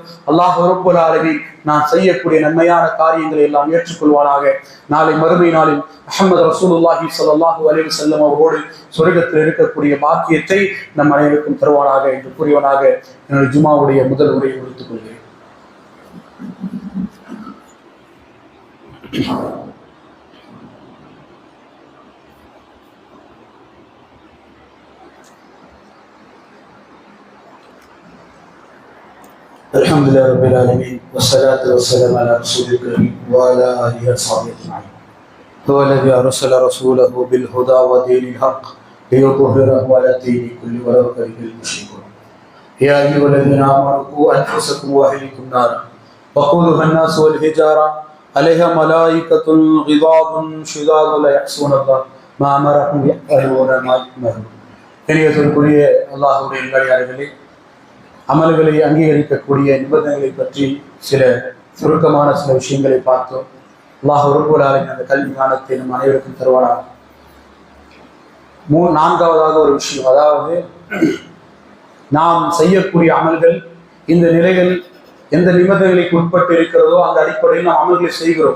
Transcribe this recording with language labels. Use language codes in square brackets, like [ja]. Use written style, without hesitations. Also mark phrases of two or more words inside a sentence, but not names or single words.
[ta] அல்லாஹ் [ar] رب العالمين [ta] நான் செய்யக்கூடிய நன்மையான காரியங்களை எல்லாம் ஏற்றுக்கொள்வானாக. நாளை மறுமை நாளில் முஹம்மது [ar] رسول الله صلى الله عليه وسلم [ta] அவரோடு சொர்க்கத்தில் இருக்கக்கூடிய பாக்கியத்தை நம் அனைவருக்கும் தருவானாக என்று கூறியவனாக என்னுடைய ஜுமாவுடைய முதல் உரையை முடித்துக் கொள்கிறேன். [ar] الحمدلله رب العالمين والصلاة والسلام على رسول الكريم وعلى آله وصحبه أجمعين. هو الذي أرسل رسوله بالهدى ودين الحق ليظهره على الدين كله ولو كره المشركون. يا أيها الذين آمنوا قوا أنفسكم وأهليكم نارا وقودها الناس والحجارة عليها ملائكة غضاض شداد لا يعصون الله ما أمرهم يفعلون ما يؤمرون. [ta] கண்ணியத்திற்குரிய அல்லாஹ்வுடைய நல்லடியார்களே, அமல்களை அங்கீகரிக்கக்கூடிய நிபந்தனைகளை பற்றி சில சுருக்கமான சில விஷயங்களை பார்த்தோம். அல்லாஹ் [ar] رب العالمين [ta] அந்த கல்வி ஞானத்தை நம் அனைவருக்கும் தருவானாக. 4வது ஒரு விஷயம், அதாவது நாம் செய்யக்கூடிய அமல்கள் இந்த நிலைகள் எந்த நிபந்தனைகளுக்கு உட்பட்டு இருக்கிறதோ அந்த அடிப்படையில் நாம் அமல்களை செய்கிறோம்.